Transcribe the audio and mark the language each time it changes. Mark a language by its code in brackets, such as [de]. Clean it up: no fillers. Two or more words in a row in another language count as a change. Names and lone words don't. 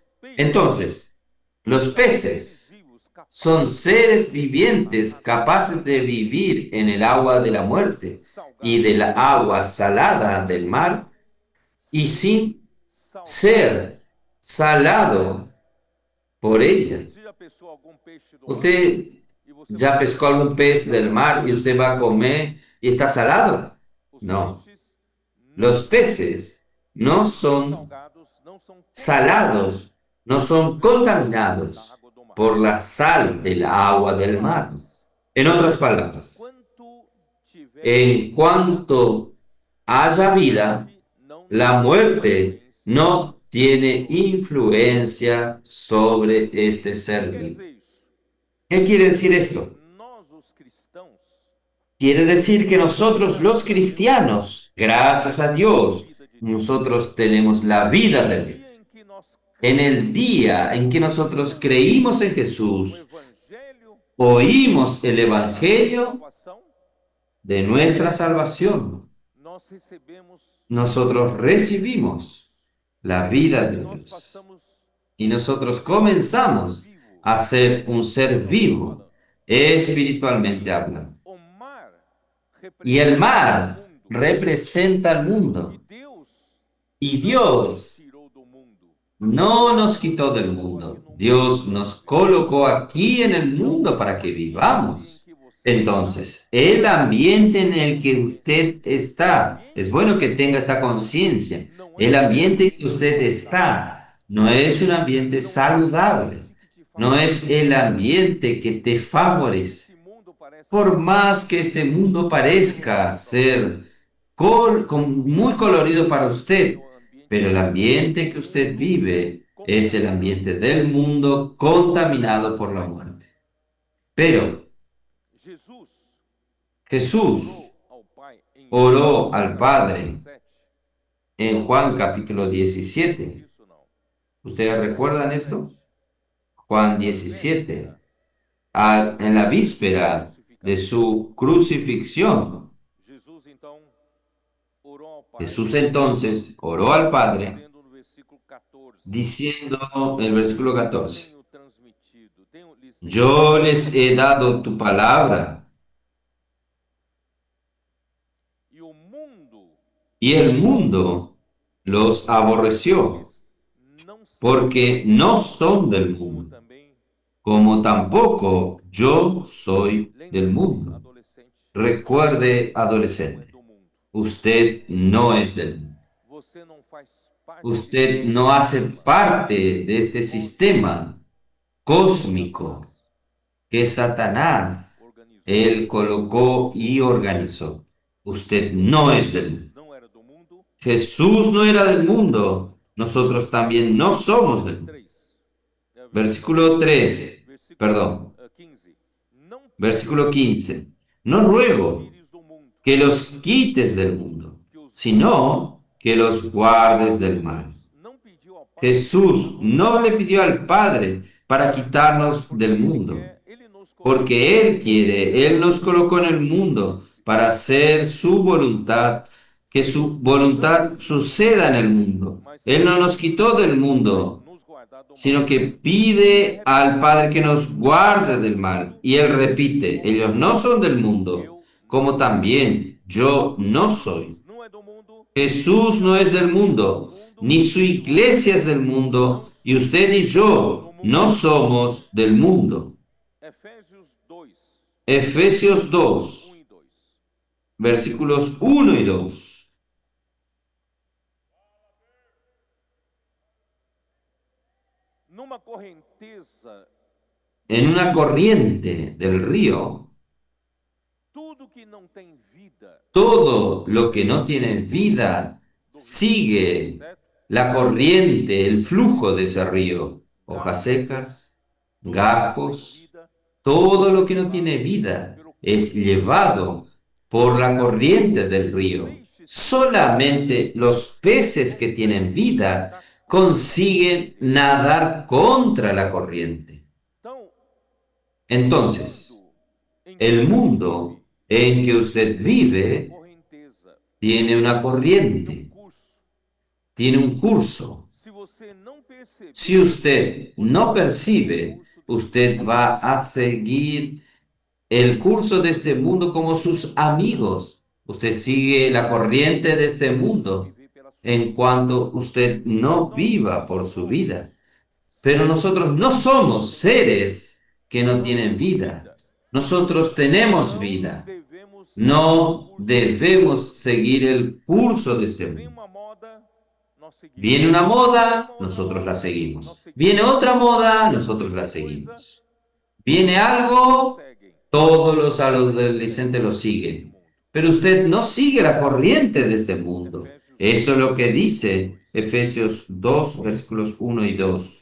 [es] Entonces, los peces [pt] vivos capazes [es] son seres vivientes capaces de vivir en el agua de la muerte y de la agua salada del mar y sin ser salado por ella. [pt] Você já pescou algum peixe do mar [es] ¿Usted [pt] e você [es] ya pescó algún pez del mar y usted va a comer y está salado? [pt] os [es] No. [pt] peixes [es] Los peces no son [pt] salgados não são [es] salados, no son contaminados [pt] da água do mar. [es] por la sal del agua del mar. En otras palabras, [pt] Quanto tiver [es] en cuanto haya vida, [pt] não [es] la muerte no tiene influencia sobre este ser [pt] quer [es] vivo. [pt] dizer isso. [es] ¿Qué quiere decir esto? [pt] Nós os cristãos [es] Quiere decir que nosotros los cristianos, gracias a Dios, nosotros tenemos la vida de Dios. [pt] dia em que nós [es] En el día en que nosotros creímos en [pt] o [es] Jesús, [pt] evangelho [es] oímos el Evangelio [pt] salvação, [es] de nuestra salvación, [pt] nós recebemos [es] nosotros recibimos la vida de [pt] nós [es] Dios. [pt] passamos [es] y nosotros comenzamos a ser un ser vivo, espiritualmente hablando. [pt] O mar [es] Y el mar [pt] representa [es] representa al [pt] o mundo. [es] mundo. Y [pt] E [es] Dios [pt] tirou do mundo. [es] no nos quitó del mundo. Dios nos colocó aquí en el mundo para que vivamos. Entonces, el ambiente en el que usted está, es bueno que tenga esta conciencia. El ambiente en que usted está no es un ambiente saludable. No es el ambiente que te favorece. [pt] Esse mundo parece [es] Por más que este mundo parezca ser muy colorido para usted, pero el ambiente que usted vive es el ambiente del mundo contaminado por la muerte. Pero [pt] Jesus [es] Jesús [pt] orou ao Pai em [es] oró al Padre [pt] 17. [es] en Juan capítulo 17. [pt] Isso não. [es] ¿Ustedes recuerdan esto? Juan 17, en la víspera de su crucifixión. [pt] Jesus então orou ao Pai. [es] Jesús entonces oró al Padre [pt] Dizendo no versículo 14. [es] diciendo el versículo 14, [pt] Tenho transmitido, lhes [es] yo les he dado tu palabra [pt] e o mundo [es] y el mundo los aborreció [pt] não são [es] porque no son del mundo, [pt] também. [es] como tampoco yo soy del mundo. [pt] Adolescente, [es] Recuerde, [pt] não é [es] adolescente, [pt] do mundo. [es] usted no es del mundo. [pt] Você não faz parte [es] Usted no hace parte de este sistema cósmico que Satanás, [pt] organizou. [es] él colocó y organizó. Usted no es del mundo. [pt] Não era do mundo. [es] Jesús no era del mundo. Nosotros también no somos del mundo. [pt] 3. [es] Versículo 3, perdón, [pt] 15. Não [es] versículo 15. No ruego [pt] tires do mundo, [es] que los quites del mundo, sino que los guardes del mal. [pt] não pediu ao Pai. [es] Jesús no le pidió al Padre para quitarnos del mundo, [pt] Ele nos colocou [es] porque Él quiere, Él nos colocó en el mundo para hacer su voluntad, que su voluntad suceda en el mundo. Él no nos quitó del mundo, [pt] nos guardar do mal. [es] sino que pide al Padre que nos guarde del mal. Y Él repite, ellos no son del mundo, como también yo no soy. [pt] Não é do mundo. [es] Jesús no es del mundo, ni su iglesia es del mundo, y usted y yo no somos del mundo. [pt] Efésios 2, [es] Efesios 2, [pt] 1 e 2. [es] versículos 1 y 2. [pt] Numa correnteza, [es] En una corriente del río, [pt] tudo que não tem vida, [es] todo lo que no tiene vida sigue [pt] certo? [es] la corriente, el flujo de ese río. [pt] Hojas secas, gajos, Vida, [es] todo lo que no tiene vida es llevado por la corriente del río. Solamente los peces que tienen vida consiguen nadar contra la corriente. [pt] então, [es] Entonces, [pt] em [es] el mundo en que usted vive [pt] correnteza, [es] tiene una corriente, [pt] curso. [es] tiene un curso. [pt] Se você não perceber, [es] Si usted no percibe, usted va a seguir el curso de este mundo como sus amigos. Usted sigue la corriente de este mundo [pt] viver pela sua [es] en cuanto usted no viva por su vida. Pero nosotros no somos seres que no tienen vida. Nosotros tenemos vida. [pt] devemos [es] No debemos seguir el curso de este [pt] Vem [es] mundo. [pt] uma moda, nós seguimos. [es] Viene una moda, nosotros la seguimos. Viene otra moda, nosotros la seguimos. Viene algo, [pt] Seguem. [es] todos los adolescentes lo siguen. Pero usted no sigue la corriente de este mundo. Esto es lo que dice Efesios 2, versículos 1 y 2.